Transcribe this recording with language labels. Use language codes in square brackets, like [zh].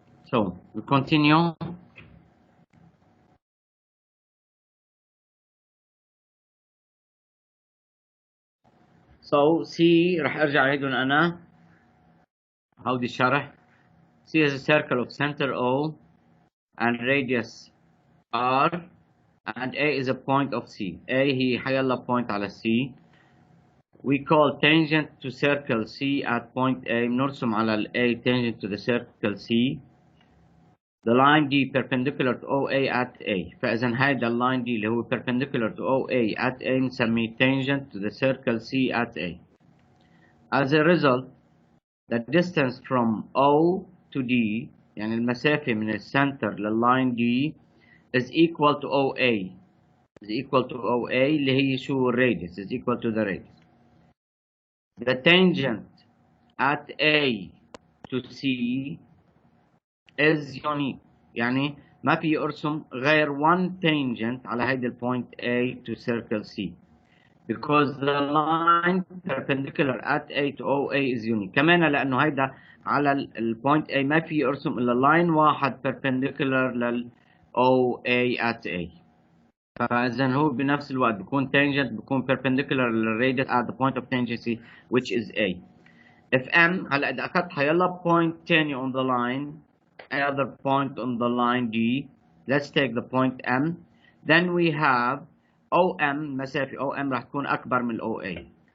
[en] So we continue. So C [ar] راح ارجع اعيدهم انا هودي الشرح. [en] C is a circle of center O and radius R, and A is a point of C. A [ar] هي حيلا [en] point على C. We call tangent to circle C at point A. [ar] بنرسم على ال [en] A tangent to the circle C. The line D perpendicular to OA at A. [ar] فإذا هيدا اللاين [en] D اللي هو perpendicular to OA at A [ar] بنسميه [en] tangent to the circle C at A. As a result, the distance from O to D, [ar] يعني المسافة من السنتر لللاين [en] D, is equal to OA. Is equal to OA [ar] اللي هي شو [en] radius, is equal to the radius. The tangent at A to C is unique. [ar] يعني ما في ارسم غير [en] one tangent [ar] على هيدا البوينت A to circle C. [en] Because the line perpendicular at A to OA is unique. [ar] كمان لأنه هيدا على البوينت A ما في ارسم إلا line واحد perpendicular لل OA at A. فإذا هو بنفس الوقت بيكون tangent بيكون perpendicular للradius [en] at the point of tangency which is A. If M [ar] هلا إذا أخذت حيلا [en] point تاني on the line, another point on the line D, let's take the point M, then we have OM [ar] مسافة OM راح تكون أكبر من OA.